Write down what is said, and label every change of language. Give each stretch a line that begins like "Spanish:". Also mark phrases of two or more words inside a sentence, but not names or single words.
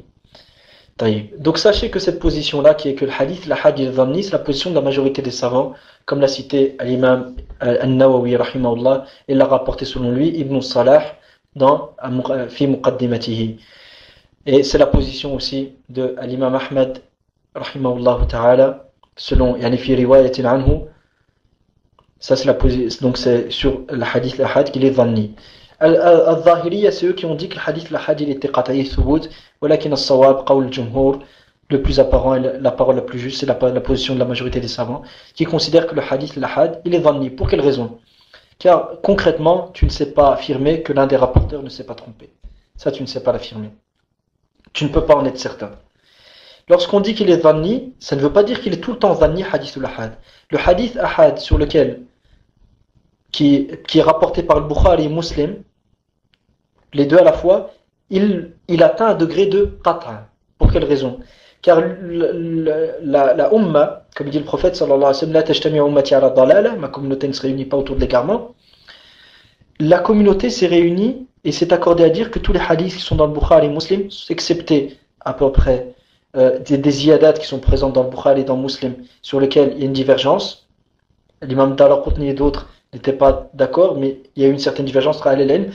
French: Donc sachez que cette position-là, qui est que le hadith, l'ahad et dhanni, c'est la position de la majorité des savants, comme l'a cité l'imam al-Nawawi rahimahullah, et l'a rapporté selon lui Ibn Salah dans
Arabic: في مقدمته.
French: Et c'est la position aussi de l'imam Ahmad
Arabic: رحمه الله تعالى,
French: selon
Arabic: يعني في رواية عنه.
French: Ça c'est la position, donc c'est sur le hadith l'ahad qu'il est dhanni. Al-Zahiriya, c'est eux qui ont dit que le hadith l'ahad il était
Arabic: قطعي ثبوت، ولكن الصواب قول الجمهور
French: le plus apparent et la parole la plus juste, c'est la position de la majorité des savants, qui considèrent que le hadith, l'ahad, il est dhanni. Pour quelle raison? Car concrètement, tu ne sais pas affirmer que l'un des rapporteurs ne s'est pas trompé. Ça, tu ne sais pas l'affirmer. Tu ne peux pas en être certain. Lorsqu'on dit qu'il est dhanni, ça ne veut pas dire qu'il est tout le temps dhanni, hadith ou l'ahad. Le hadith ahad sur lequel, qui est rapporté par le Bukhari et Muslim, les deux à la fois, il atteint un degré de qat'a. Pour quelle raison? Car la umma, comme dit le prophète
Arabic: صلى الله عليه وسلم, لا تجتمع أمتي على ضلالة,
French: ma communauté ne se réunit pas autour de l'égarement. La communauté s'est réunie et s'est accordée à dire que tous les hadiths qui sont dans le Bukhari et Muslim, excepté à peu près des ziyadats qui sont présents dans le Bukhari et dans le Muslim, sur lesquels il y a une divergence. L'imam Daraqutni et d'autres n'étaient pas d'accord, mais il y a eu une certaine divergence entre Al-Hélène.